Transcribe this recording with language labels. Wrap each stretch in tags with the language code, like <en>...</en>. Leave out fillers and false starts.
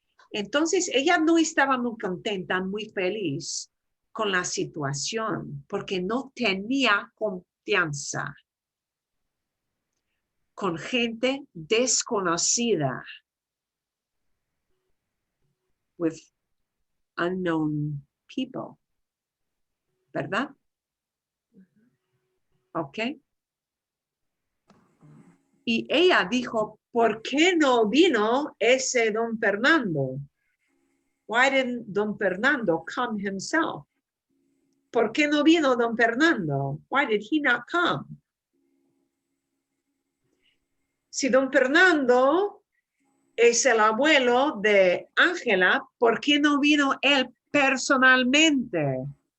<es>Entonces, ella no estaba muy contenta, muy feliz con la situación, porque no tenía confianza con gente desconocida,</es> <en>with unknown people,</en> <es>¿verdad? Ok. Y ella dijo, ¿por qué no vino ese don Fernando?</es> <en>Why didn't don Fernando come himself?</en> <es>¿Por qué no vino don Fernando?</es> <en>Why did he not come?</en> <es>Si don Fernando es el abuelo de Ángela, ¿por qué no vino él personalmente?</es>